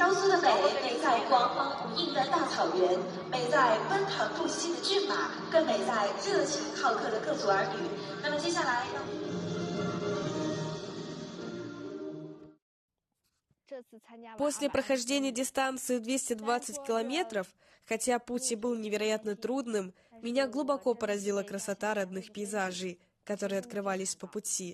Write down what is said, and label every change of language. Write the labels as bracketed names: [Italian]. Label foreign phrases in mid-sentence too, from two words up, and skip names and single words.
[Chinese] 的美，美在光芒无映的大草原，美在奔腾不息的骏马，更美在热情好客的各族儿女。那么接下来， [Russian] После прохождения дистанции 220 километров, хотя путь и был невероятно трудным, меня глубоко поразила красота родных пейзажей, которые открывались по пути.